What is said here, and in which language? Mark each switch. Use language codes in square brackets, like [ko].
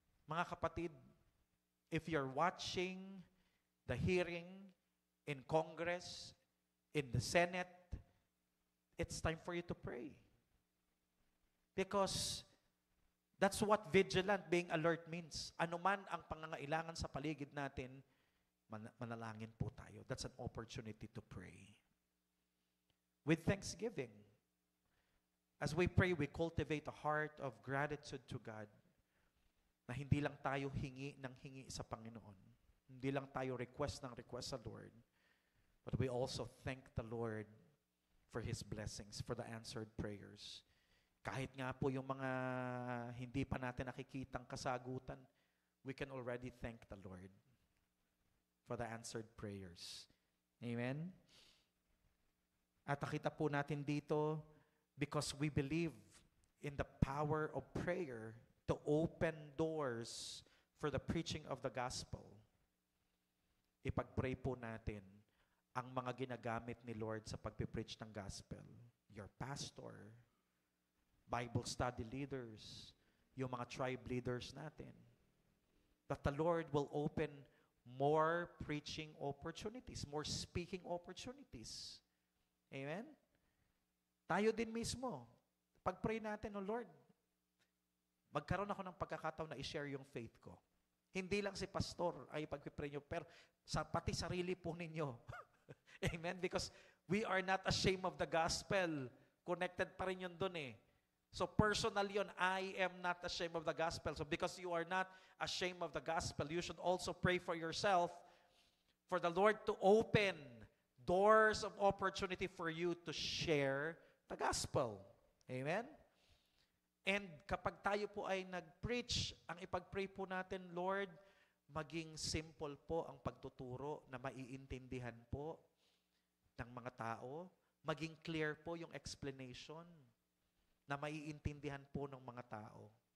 [en] Mga kapatid, if you're watching the hearing in Congress, in the Senate, it's time for you to pray. Because that's what vigilant, being alert means. [tl] Ano man ang pangangailangan sa paligid natin, manalangin po tayo. [en] That's an opportunity to pray. With thanksgiving. As we pray, we cultivate a heart of gratitude to God [tl] na hindi lang tayo hingi ng hingi sa Panginoon. Hindi lang tayo request ng request sa Lord. [en] But we also thank the Lord for His blessings, for the answered prayers. [tl] Kahit nga po yung mga hindi pa natin nakikitang kasagutan, [en] we can already thank the Lord for the answered prayers. Amen? [tl] At nakita po natin dito, [en] because we believe in the power of prayer to open doors for the preaching of the gospel, [tl] ipag-pray po natin ang mga ginagamit ni Lord sa pagpipreach ng gospel. [en] Your pastor, Bible study leaders, [tl] yung mga [en] tribe leaders natin. That the Lord will open more preaching opportunities, more speaking opportunities. Amen? [tl] Tayo din mismo, pag-pray natin, oh Lord, magkaroon ako ng pagkakataon na i-share yung faith ko. Hindi lang si pastor ay pag-pray nyo, pero pati sarili po ninyo. Amen? [en] Because we are not ashamed of the gospel. Connected [tl] pa rin yun dun eh. [en] So personal yun, I am not ashamed of the gospel. So because you are not ashamed of the gospel, you should also pray for yourself, for the Lord to open doors of opportunity for you to share the gospel. Amen? [tl] And kapag tayo po ay nag-preach, ang ipag-pray po natin, Lord, maging simple po ang pagtuturo na maiintindihan po ng mga tao. Maging clear po yung explanation na maiintindihan po ng mga tao.